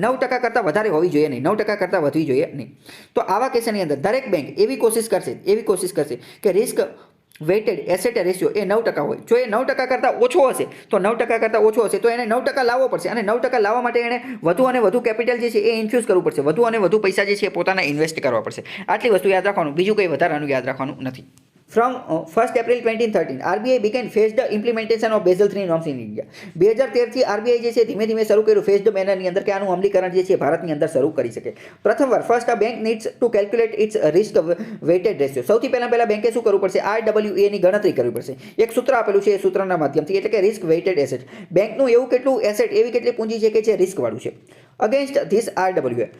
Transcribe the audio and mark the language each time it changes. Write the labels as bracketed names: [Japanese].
[Gujarati] 9% કરતાં વધારે હોવી જોઈએ નહીં, 9% કરતાં વધવી જોઈએ નહીં. તો આવા કેસની અંદર દરેક બેંક એવી કોશિશ કરશે કે રિસ્ક વેઇટેડ એસેટ રેશિયો એ 9% હોય. જો એ 9% કરતાં ઓછો હશે તો 9% કરતાં ઓછો હશે તો એને 9% લાવવો પડશે, અને 9% લાવવા માટે એને વધુ અને વધુ કેપિટલ જે છે એ ઇન્ફ્યુઝ કરવું પડશે, વધુ અને વધુ પૈસા જે છે એ પોતાના ઇન્વેસ્ટ કરવા પડશે. આટલી વસ્તુ યાદ રાખવાનું, બીજું કંઈ વધારાનું યાદ રાખવાનું નથી. [English] From 1st April 2013, RBI began phased implementation of Basel III norms in India. [Gujarati] 2013 થી RBI જે છે ધીમે ધીમે શરૂ કર્યું ફેઝડ મેનરની અંદર કે આનું અમલીકરણ જે છે ભારતની અંદર શરૂ કરી શકે. પ્રથમવાર [English] First bank needs to calculate its risk weighted ratio. [Gujarati] સૌથી પહેલા બેંકે શું કરવું પડશે? RWA ની ગણતરી કરવી પડશે. એક સૂત્ર આપેલું છે, એ સૂત્રના માધ્યમથી, એટલે કે રિસ્ક વેઇટેડ એસેટ. બેંકનું એવું કેટલું એસેટ, એવી કેટલી પૂંજી છે કે જે રિસ્ક વાળું છે, [English] Against this RWA.